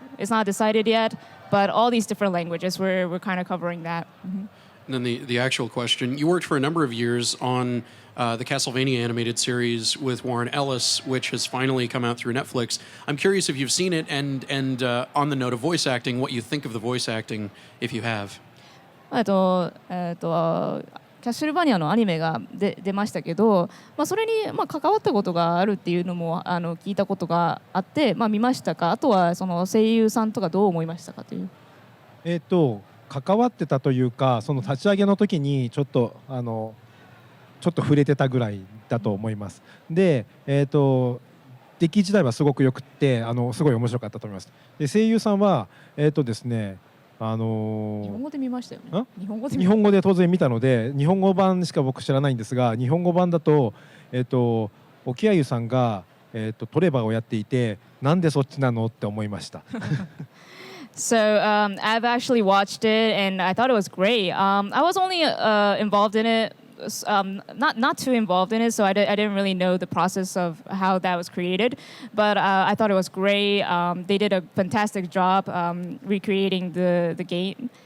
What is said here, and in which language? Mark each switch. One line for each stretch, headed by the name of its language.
English: It's not decided yet, but all these different languages, we're kind of covering that. Mm-hmm. And then the actual question, you worked for a number of years on the Castlevania animated series with Warren Ellis, which has finally come out through Netflix. I'm curious if you've seen it, and on the note of voice acting, what you think of the voice acting, if you have.
Japanese: キャッシュルバニアのアニメが出ましたけど、それに関わったことがあるっていうのも聞いたことがあって、見ましたか？あとはその声優さんとかどう思いましたかという。関わってたというか、その立ち上げの時にちょっと触れてたぐらいだと思います。で、出来自体はすごくよくってすごい面白かったと思います。で、声優さんはですね。日本語で見ましたよね。日本語で当然見たので、日本語版しか僕知らないんですが、日本語版だと沖合さんがトレバーをやっていて、なんでそっちなのって思いました。
English: So I've actually watched it and I thought it was great. I was only involved in it. Not too involved in it, so I didn't really know the process of how that was created. But I thought it was great. They did a fantastic job recreating the game.